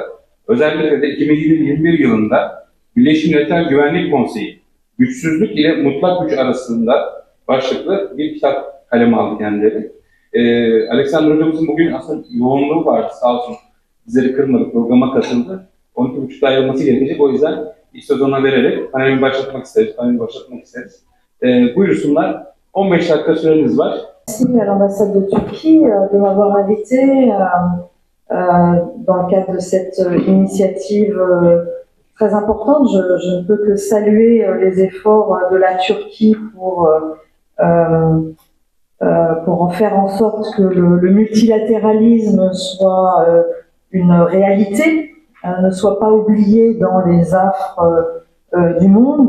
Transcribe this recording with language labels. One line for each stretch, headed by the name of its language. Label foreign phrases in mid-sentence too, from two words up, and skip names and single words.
Turkish: Özellikle de 2021 yılında Birleşmiş Milletler Güvenlik Konseyi, güçsüzlük ile mutlak güç arasında başlıklı bir kitap kaleme aldı kendileri. Alexander hocamızın bugün aslında yoğunluğu vardı, sağ olsun bizleri kırmadı, programa katıldı. 12.30'da ayrılması gerekecek, o yüzden ilk söz ona vererek paneli başlatmak isteriz. Buyursunlar, 15 dakika süreniz var.
French: Merci à l'ambassade de Turquie de m'avoir invité dans le cadre de cette initiative très importante. Je ne peux que saluer les efforts de la Turquie pour en faire en sorte que le multilatéralisme soit une réalité, ne soit pas oublié dans les affres du monde.